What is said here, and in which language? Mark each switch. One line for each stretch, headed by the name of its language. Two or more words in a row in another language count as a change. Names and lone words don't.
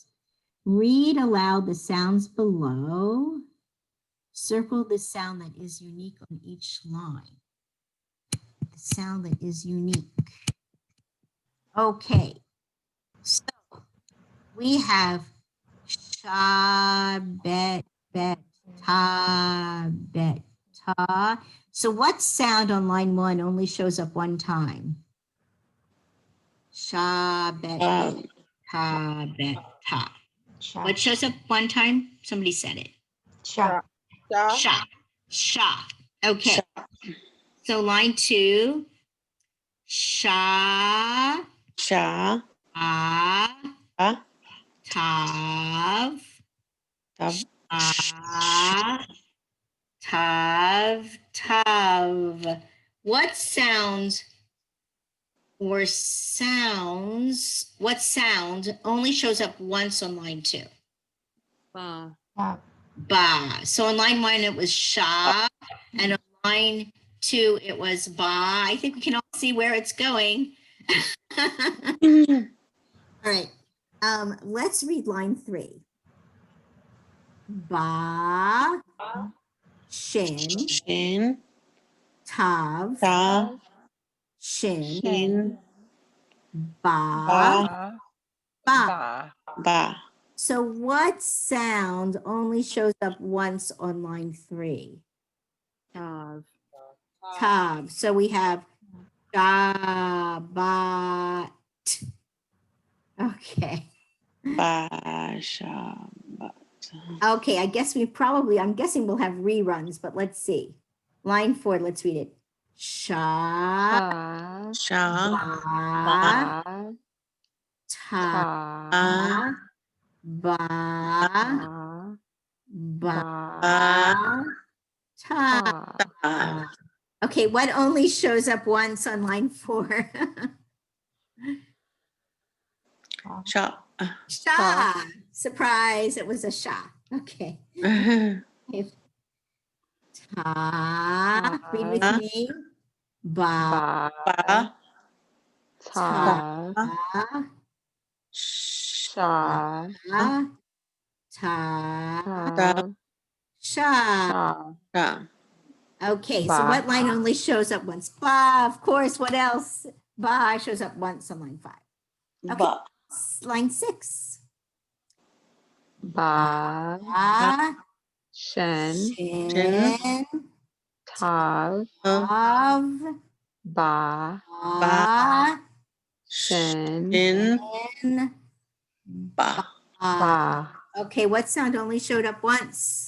English: Read aloud the sounds below. Circle the sound that is unique on each line. The sound that is unique. Okay, so we have sha, bet, ta, bet, ta. So what sound on line 1 only shows up one time? Sha, bet, ta, bet, ta. Sha. What shows up one time? Somebody said it. Sha. Sha. Sha. Sha. Okay. Sha. So line 2. Sha. Sha. Ah. Ah. Tav. Tav. Ah. Tav. Tav. What sound only shows up once on line 2? Ba. Ba. Ba. So on line 1, it was sha, and on line 2, it was ba. I think we can all see where it's going. All right. Let's read line 3. Ba, shin, Shin. tav, Ta. shin, Shin. ba, Ba. ba. Ba. Ba. So what sound only shows up once on line 3? Tav. Tav. So we have sha, ba, t. Okay. Ba. Sha. Ba. Okay, I'm guessing we'll have reruns, but let's see. Line 4, let's read it. Sha, Ta. Sha. ba, Ba. ta, Ta. ba, Ta. ba, Ba. ta. Ta. Okay, what only shows up once on line 4? Sha. Sha. Surprise, it was a sha. Okay. Ta. Read with Ta. me. Ba. Ba. Ta. Ta. Sha. Ta. Ta. Sha. Sha. Sha. Okay, so Ba. what line only shows up once? Ba, of course. What else? Ba shows up once on line 5. Ba. Line 6. Ba. Ba. Shen. Shin. Tav. Tav. Ba. Ba. Shen. Shin. Shin. Ba. Ba. Okay, what sound only showed up once?